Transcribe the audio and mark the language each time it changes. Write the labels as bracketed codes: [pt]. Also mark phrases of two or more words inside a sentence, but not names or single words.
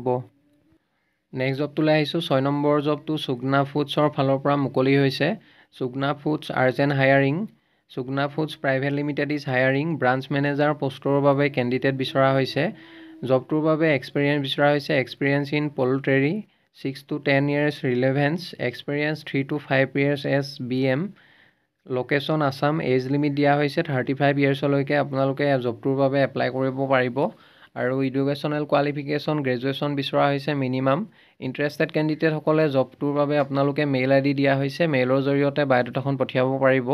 [en] next jobটোলৈ [as] আহিছোঁ 6 নম্বৰ জবটো সুগনা ফুডছৰ ফালৰ পৰা মুকলি হৈছে। [en] Sugna Foods urgent hiring. Sugna Foods Private Limited is hiring branch manager postৰ বাবে কেণ্ডিডেট [as] বিচৰা হৈছে। জবটোৰ বাবে [en] এক্সপেৰিয়েঞ্চ [as] বিচৰা হৈছে। [en] experience in poultry 6 to 10 years relevant, experience 3 to 5 years as BM. লোকেশ্যন আছাম। age limit [as] দিয়া হৈছে 35 yearsলৈকে আপোনালোকে জবটোৰ বাবে এপ্লাই কৰিব পাৰিব আৰু [en] educational qualification graduation [as] বিচৰা হৈছে মিনিমাম। [en] interested candidatesকলে [as] জবটোৰ বাবে আপোনালোকে [en] mail ID [as] দিয়া হৈছে, মেইলৰ জৰিয়তে বায়'ডাটাখন পঠিয়াব পাৰিব।